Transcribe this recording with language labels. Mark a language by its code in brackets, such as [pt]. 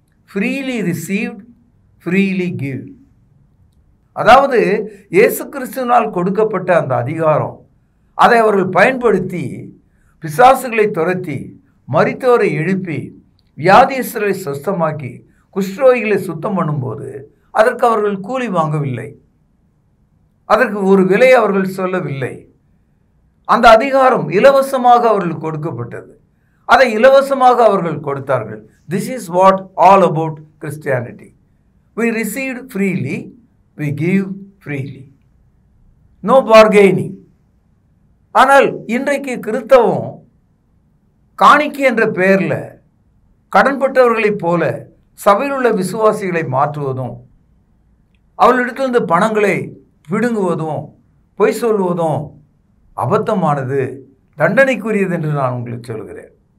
[en] Freely received, freely give. [ta] அதாவது இயேசு கிறிஸ்துவினால் கொடுக்கப்பட்ட அந்த அதிகாரம், அதை அவர்கள் பயன்படுத்தி பிசாசுகளை துரத்தி, மரித்தோரை எழுப்பி, வியாதியஸ்தரை சுத்தமாக்கி, குஷ்டரோகிகளை சுத்தம் பண்ணும்போது அதற்கு அவர்கள் கூலி வாங்கவில்லை, அதற்கு ஒரு விலை அவர்கள் சொல்லவில்லை. அந்த அதிகாரம் இலவசமாக அவர்களுக்கு கொடுக்கப்பட்டது. அதை இலவசமாக அவர்கள் கொடுத்தார்கள். [en] This is what all about Christianity. We received freely, we give freely. No bargaining. [ta] ஆனால் இன்றைக்கு கிறிஸ்தவம் காணிக்கை என்ற பெயரில் கடன்பட்டவர்களைப் போல சபையில் உள்ள விசுவாசிகளை மாற்றுவதும், அவர்களிடத்திலிருந்து பணங்களை பிடுங்குவதும், பொய் சொல்வதும் அபத்தமானது, தண்டனைக்குரியது என்று நான் உங்களுக்கு சொல்கிறேன்.